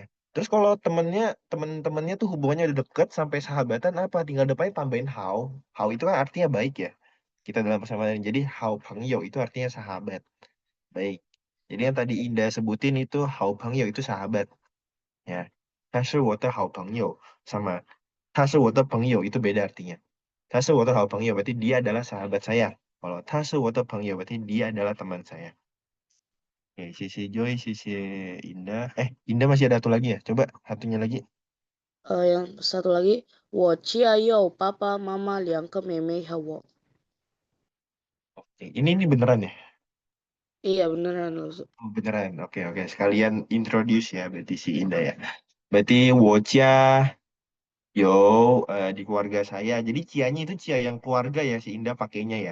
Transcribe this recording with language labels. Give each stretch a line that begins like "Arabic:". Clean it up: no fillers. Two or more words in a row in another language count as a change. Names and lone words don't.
Indonesian: Terus kalau temen-temennya tuh hubungannya udah deket sampai sahabatan apa? Tinggal depannya tambahin hao. Hao itu kan artinya baik ya. Kita dalam bahasa Mandarin. Jadi,
Chinese: 好朋友
Indonesian: itu artinya sahabat. Baik. Jadi yang tadi Indah sebutin itu
Chinese: 好朋友
Indonesian: itu sahabat. Ya.
Chinese: 他是我的好朋友 sama 他是我的朋友
Indonesian: itu beda artinya.
Chinese: 他是我的好朋友
Indonesian: berarti dia adalah sahabat saya. Kalau
Chinese: 他是我的朋友
Indonesian: berarti dia adalah teman saya. Oke, sisi Joy, sisi Indah. Indah masih ada satu lagi ya? Coba satunya lagi. Yang satu lagi,
Chinese: 我家有爸爸妈妈两个妹妹和我。
Indonesian: Oke, ini beneran ya? Iya beneran loh. Oh, beneran. Oke, oke. Sekalian introduce ya berarti si Indah ya. Berarti
Chinese: 我家
Indonesian: yo di keluarga saya. Jadi cianya itu cia yang keluarga ya si Indah pakainya ya.